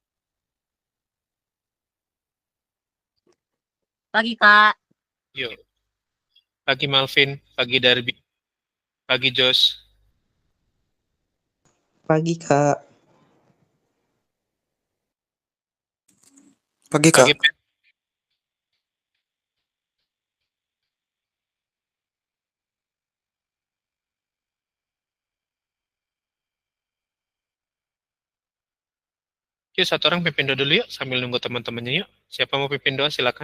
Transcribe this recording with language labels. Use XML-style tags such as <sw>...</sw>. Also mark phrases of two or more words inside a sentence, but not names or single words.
<id>Pagi, Kak. Yuk. Pagi Malvin. Pagi Darby. Pagi Jos. Pagi Kak. Pagi Pagi Kak. Pet. Yuk satu orang pimpin doa dulu yuk sambil nunggu teman-temannya yuk. Siapa mau pimpin doa silakan.</id>